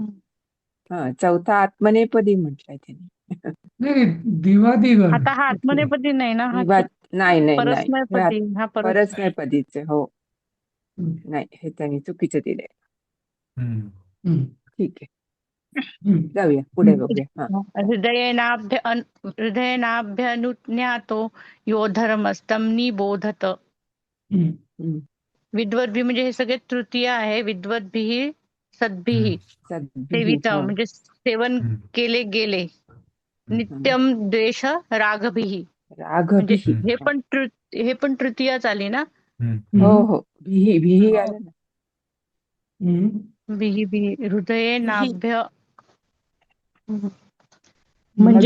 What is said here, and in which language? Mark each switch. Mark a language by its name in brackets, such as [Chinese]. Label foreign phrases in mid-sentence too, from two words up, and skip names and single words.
[Marathi] हा चौथा आत्मनेपदी म्हटलंय त्यांनी. नाही दिवादिगण. आता हा आत्मनेपदी नाही ना हा विवाद नाही नाही नाही हे परस्मैपदी हा परच नाही पदीचे. हो हम्म. नाही हे त्यांनी चुकीचं दिलंय. हम्म. हम्म. ठीक आहे हम्म. जाऊया पुढे बघूया. हा [Sanskrit] हृदयेनाभ्यनुज्ञातो यो धर्मस्तं निबोधत. हम्म. हम्म. [Marathi] विद्वद्भी म्हणजे हे सगळे तृतीय आहे. [Sanskrit] विद्वद्भिः सद्भिः सद्भिः सेवित [Marathi] हा म्हणजे सेवन हम्म. केले गेले. हम्म. [Sanskrit] नित्यम द्वेष रागभिः [Marathi] म्हणजे रागभिः. हा. हे पण तृतीयाच आली ना. हम्म. हो हम्म. हो भिही भिही आलं ना. हम्म. [Sanskrit] बिही हृदये नाभ्य [Marathi] म्हणजे